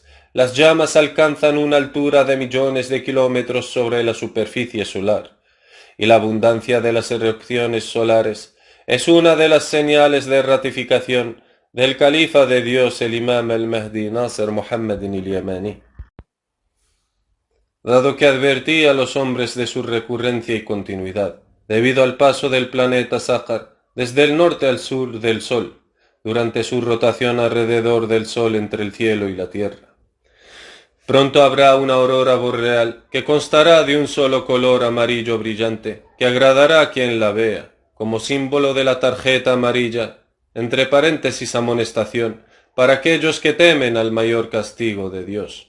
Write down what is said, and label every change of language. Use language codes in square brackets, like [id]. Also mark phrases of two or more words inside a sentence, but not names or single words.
[es] Las llamas alcanzan una altura de millones de kilómetros sobre la superficie solar, y la abundancia de las erupciones solares es una de las señales de ratificación del califa de Dios, el imam al-Mahdi Nasr Muhammad al-Yamani. Dado que advertí a los hombres de su recurrencia y continuidad, debido al paso del planeta Sáhar desde el norte al sur del Sol, durante su rotación alrededor del Sol entre el cielo y la Tierra. Pronto habrá una aurora boreal que constará de un solo color amarillo brillante, que agradará a quien la vea, como símbolo de la tarjeta amarilla, entre paréntesis amonestación, para aquellos que temen al mayor castigo de Dios.